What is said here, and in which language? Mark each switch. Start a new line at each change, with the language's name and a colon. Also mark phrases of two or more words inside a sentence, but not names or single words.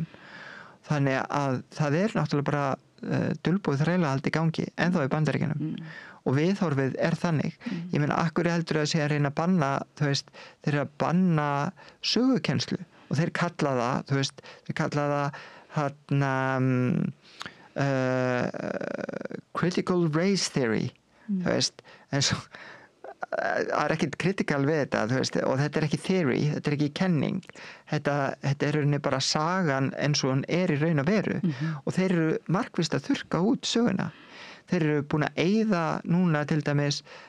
Icelandic: Þannig að það náttúrulega bara dulbúið þrælahald í gangi ennþá í Bandaríkjunum og viðhorfið þannig. Ég meina, akkur heldur að sé að reyna að banna, þeir eru að banna sögukennslu og þeir kalla það
English: critical race theory
Icelandic: en svo það ekkert critical við þetta og þetta ekki theory, þetta ekki kenning þetta rauninni bara sagan eins og hann í raun og veru og þeir eru markvisst að þurrka út söguna þeir eru búin að eyða núna til dæmis